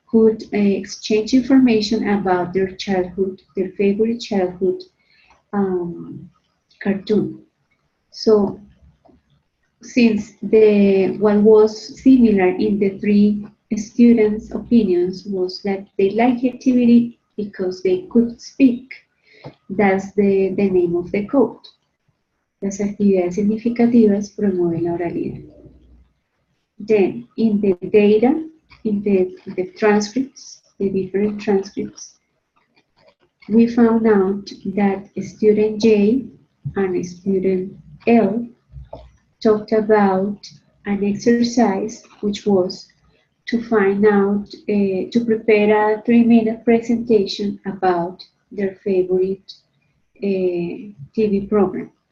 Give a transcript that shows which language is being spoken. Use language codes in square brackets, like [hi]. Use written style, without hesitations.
[en] could exchange information about their childhood, their favorite childhood cartoon. So since what was similar in the three students' opinions was that they like the activity because they could speak. That's the name of the code. [es] Las actividades significativas promueven la oralidad. [en] Then, in the data, in the transcripts, the different transcripts, we found out that student J and student L talked about an exercise which was to find out, to prepare a 3-minute presentation about their favorite TV program.